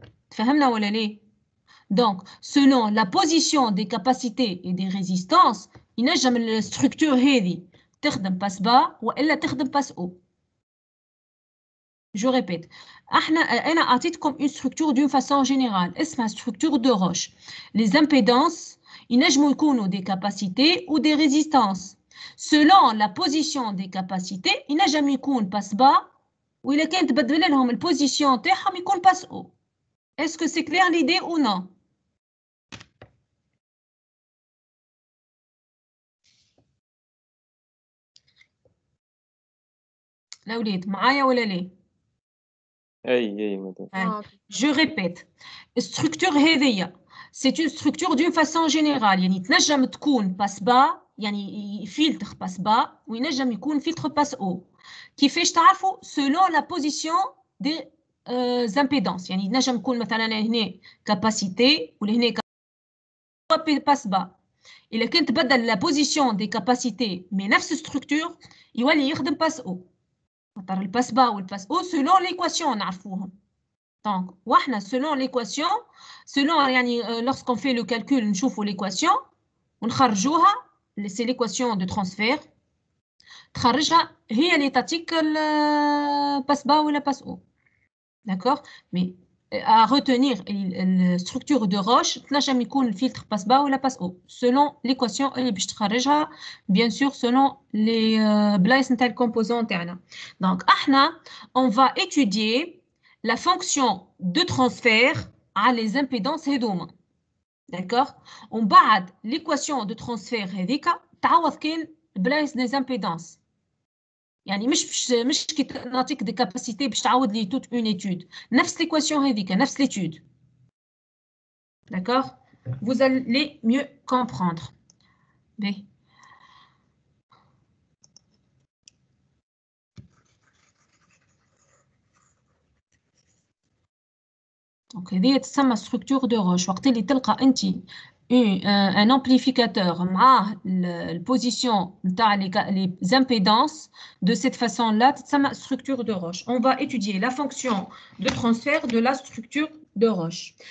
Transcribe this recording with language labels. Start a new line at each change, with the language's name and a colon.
Arabic: تفهمنا ولا ليه؟
French: Donc, selon la position des capacités et des résistances,
Arabic: ينجم الستركتور هذه تخدم
French: passe bas
Arabic: وإلا تخدم
French: passe haut. Je répète,
Arabic: أنا أعطيتكم
French: une structure d'une façon générale, اسمها structure de roche. Les impédances,
Arabic: ينجموا يكونوا
French: des capacités ou des résistances. Selon la position des capacités,
Arabic: ينجم يكون
French: passe bas
Arabic: وإلا كان تبدل لهم البوزيشن تاعهم يكون
French: passe haut. Est-ce que c'est clair l'idée ou non?
Arabic: الأولاد معايا ولا ليه؟ اي مدام.
French: Je répète, structure هذية c'est une structure d'une façon générale
Arabic: يعني تنجم تكون
French: passe bas يعني filtre passe bas
Arabic: وينجم يكون
French: filtre passe haut.
Arabic: كيفاش تعرفوا؟
French: selon la position des impédances
Arabic: يعني ينجم يكون مثلا هنا capacité ولهنا passe bas. إلا كنت تبدل
French: la position des capacités mais نفس structure
Arabic: يولي يخدم
French: passe haut.
Arabic: خاطر الباس با والباس او selon l'équation نعرفوهم. Donc وحنا
French: selon l'équation selon
Arabic: يعني
French: lorsqu'on fait le calcul
Arabic: نشوفوا l'équation ونخرجوها
French: c'est l'équation de transfert
Arabic: تخرجها هي اللي تعطيك الباس با ولا باس او.
French: D'accord? Mais à retenir la structure de roche
Arabic: تنجم يكون الفلتر
French: باس با ولا باس او selon l'équation
Arabic: اللي باش تخرجها
French: bien sûr selon les بلايص
Arabic: نتاع الكومبوزون تاعنا.
French: Donc احنا on va étudier la fonction de transfert على les impédances هذوما. D'accord?
Arabic: ومن بعد
French: l'équation de transfert
Arabic: هذيك تعوض كان بلايص
French: des impédances.
Arabic: يعني مش كي نعطيك دي كاباسيتي باش تعاود لي توت اون ايتود نفس ليكواسيون هذيك نفس ليتود.
French: D'accord? Vous allez mieux comprendre. بي.
Arabic: دونك هذه تسمى
French: structure de roche.
Arabic: وقت اللي تلقى انت
French: un amplificateur
Arabic: معاه البوزيشن نتاع
French: les impédances de cette façon là
Arabic: تسمى structure de roche.
French: On va étudier la fonction de transfert de la structure de roche.